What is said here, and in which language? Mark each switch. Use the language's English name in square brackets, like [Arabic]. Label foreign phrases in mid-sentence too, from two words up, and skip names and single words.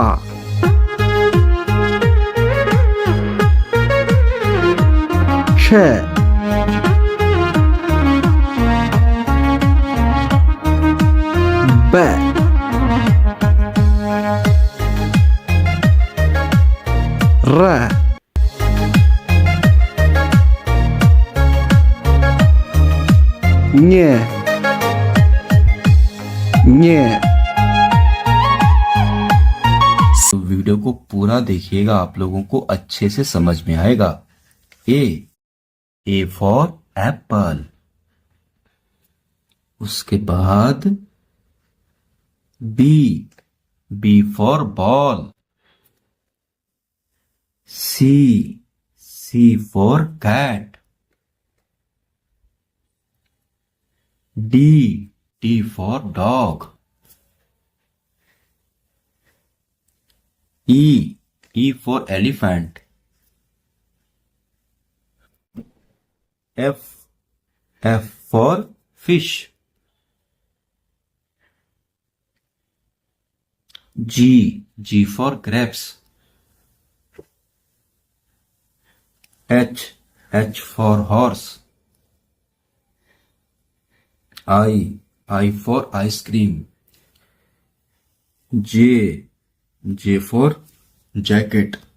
[Amharic] ሸ በ ረ ኘ ኘ [Hindi] वीडियो को पूरा देखिएगा, आप लोगों को अच्छे से समझ में आएगा। [English] A for apple, [Hindi] उसके बाद [English] B for ball, C for cat, D for dog, E for elephant, F for fish, G for grapes, H for horse, I for ice cream, J for jacket,